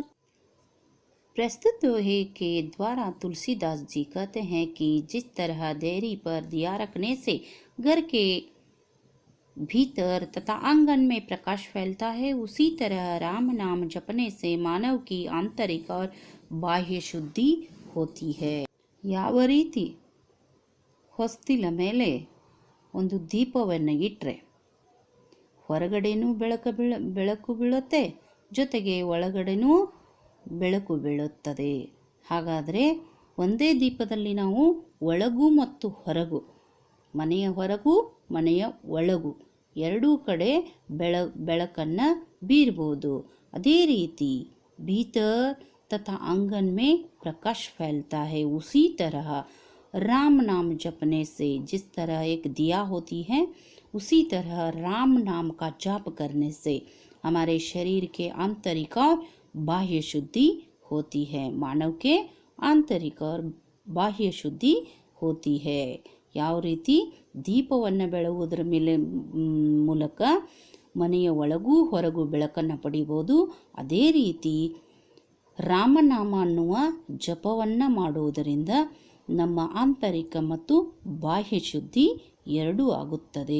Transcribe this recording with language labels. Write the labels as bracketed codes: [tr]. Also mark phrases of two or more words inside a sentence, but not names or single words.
[hi] प्रस्तुत दोहे के द्वारा तुलसीदास जी कहते हैं कि जिस तरह देहरी पर दिया रखने से घर के भीतर तथा आंगन में प्रकाश फैलता है, उसी तरह राम नाम जपने से मानव की आंतरिक और बाह्य शुद्धि होती है. [kn] ಯಾವ ರೀತಿ ಹೊಸ್ತಿಲ ಮೇಲೆ ಒಂದು ದೀಪವನ್ನು ಇಟ್ಟರೆ ಹೊರಗಡೆನೂ ಬೆಳಕು ಬೀಳುತ್ತೆ, ಜೊತೆಗೆ ಒಳಗಡೆನೂ ಬೆಳಕು ಬೀಳುತ್ತದೆ. ಹಾಗಾದರೆ ಒಂದೇ ದೀಪದಲ್ಲಿ ನಾವು ಒಳಗೂ ಮತ್ತು ಹೊರಗು, ಮನೆಯ ಹೊರಗೂ ಮನೆಯ ಒಳಗೂ ಎರಡೂ ಕಡೆ ಬೆಳಕನ್ನು ಬೀರ್ಬೋದು. ಅದೇ ರೀತಿ [hi] भीतर तथा आंगन में प्रकाश फैलता है, उसी तरह राम नाम जपने से जिस तरह एक दिया होती है, उसी तरह राम नाम का जाप करने से हमारे शरीर के आंतरिक और बाह्य शुद्धि होती है. मानव के आंतरिक और बाह्य शुद्धि होती है. [kn] ಯಾವ ರೀತಿ ದೀಪವನ್ನು ಬೆಳಗುವುದರ ಮೂಲಕ ಮನೆಯ ಒಳಗೂ ಹೊರಗೂ ಬೆಳಕನ್ನು ಪಡಿಬೋದು, ಅದೇ ರೀತಿ ರಾಮನಾಮ ಅನ್ನುವ ಜಪವನ್ನು ಮಾಡುವುದರಿಂದ ನಮ್ಮ ಆಂತರಿಕ ಮತ್ತು ಬಾಹ್ಯ ಶುದ್ಧಿ ಎರಡೂ ಆಗುತ್ತದೆ.